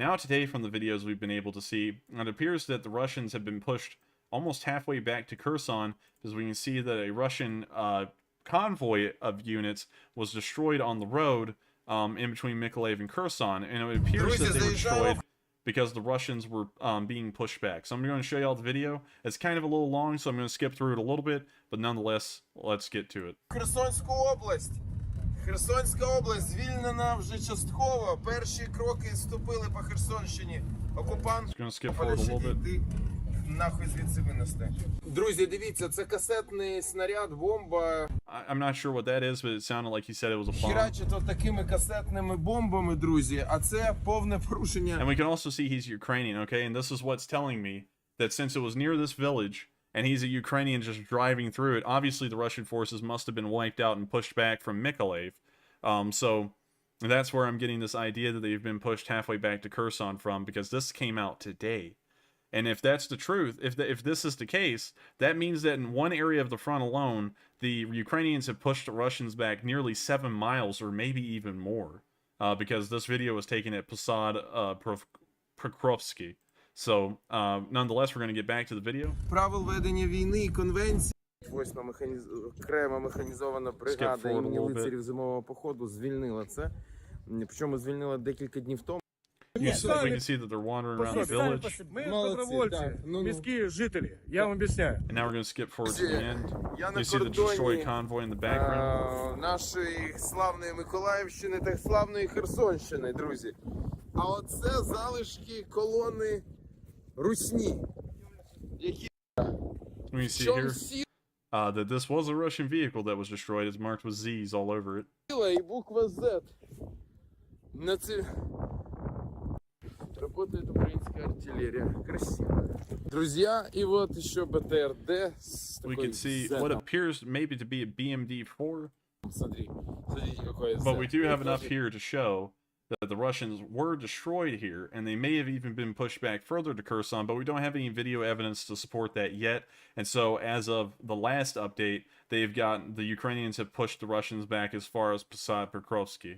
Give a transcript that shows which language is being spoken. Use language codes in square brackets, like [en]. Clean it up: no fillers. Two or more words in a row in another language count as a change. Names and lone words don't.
[en] now today from the videos we've been able to see, it appears that the Russians have been pushed almost halfway back to Kherson, because we can see that a Russian convoy of units was destroyed on the road in between Mykolaiv and Kherson, and it appears that they were destroyed because the Russians were being pushed back. So I'm going to show you all the video. It's kind of a little long, so I'm going to skip through it a little bit, but nonetheless, let's get to it. [uk] Херсонську область. Херсонська область звільнена вже частково. Перші кроки ступили по Херсонщині. Окупант нахуй звідси винести. Друзі, дивіться, це касетний снаряд, бомба. [en] I'm not sure what that is, but it sounded like he said it was a bomb. [uk] Хірачить от такими касетними бомбами, друзі, а це повне порушення. [en] And we can also see he's Ukrainian, okay? And this is what's telling me that since it was near this village, and he's a Ukrainian just driving through it, obviously the Russian forces must have been wiped out and pushed back from Mykolaiv. So that's where I'm getting this idea that they've been pushed halfway back to Kherson from, because this came out today. And if that's the truth, if this is the case, that means that in one area of the front alone, the Ukrainians have pushed the Russians back nearly 7 miles, or maybe even more, because this video was taken at Posad Pokrovsky. So, nonetheless, we're going to get back to the video. [uk] Правил ведення війни і конвенції. 8-ма окрема механізована бригада імені лицарів зимового походу звільнила це. Причому звільнила декілька днів тому. [en] We can see that they're wandering around the village. [ru] Мы добровольцы, мирские жители, я вам объясняю. [en] And now we're going to skip forward to the end. You see the destroyed convoy in the background. [uk] Нашої славної Миколаївщини та славної Херсонщини, друзі. А оце залишки колони Русні, які [en] We see here that this was a Russian vehicle that was destroyed. It's marked with Z's all over it. [uk] і буква [ru] Z. На це работает украинская артиллерия. Красиво. Друзья, и вот еще БТРД. [en] We can see what appears maybe to be a BMD-4. [ru] Смотри, смотрите, какое Z. [en] But we do have enough here to show that the Russians were destroyed here, and they may have even been pushed back further to Kherson, but we don't have any video evidence to support that yet. And so, as of the last update, the Ukrainians have pushed the Russians back as far as Posad Pokrovsky.